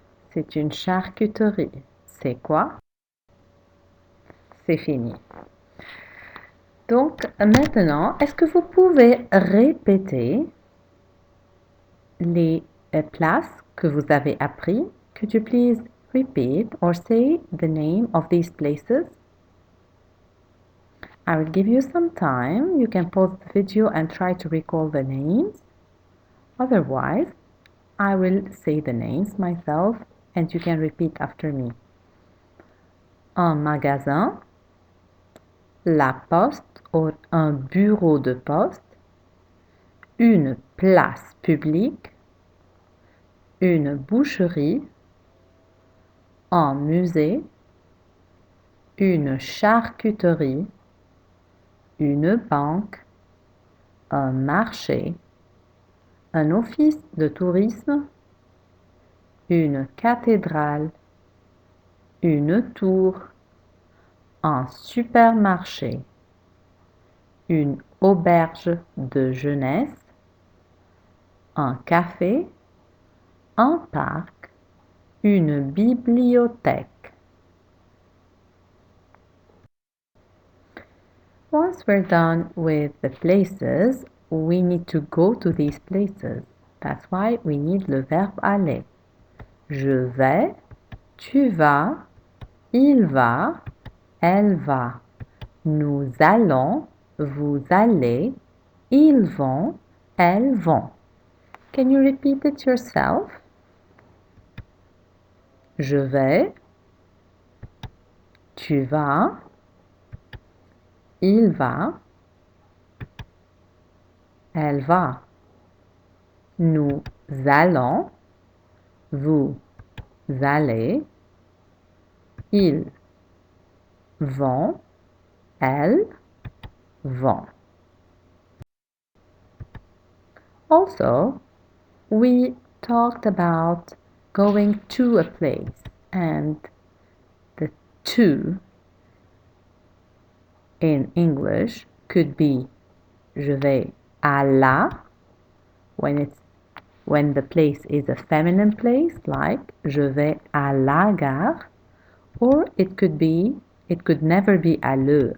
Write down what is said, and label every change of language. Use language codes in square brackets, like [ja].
[fr] C'est une charcuterie. C'est quoi? C'est fini. Donc maintenant, est-ce que vous pouvez répéter les places que vous avez appris? [en] Could you please repeat or say the name of these places? I will give you some time. You can pause the video and try to recall the names. Otherwise, I will say the names myself and you can repeat after me. [fr] Un magasin, la poste ou un bureau de poste, une place publique, une boucherie, un musée, une charcuterie, une banque, un marché, un office de tourisme, une cathédrale, une tour, un supermarché, une auberge de jeunesse, un café, un parc, une bibliothèque. [en] Once we're done with the places, we need to go to these places. That's why we need [fr] le verbe aller. Je vais, tu vas, il va, elle va. Nous allons, vous allez, ils vont, elles vont. [en] Can you repeat it yourself? [fr] Je vais, tu vas, il va, elle va. Nous allons, vous allez, ils vont, elles vont. [en] Also, we talked about going to a place and the to in English could be [fr] je vais à la [en] when the place is a feminine place like [fr] je vais à la gare, [en] or it could never be [fr] à le.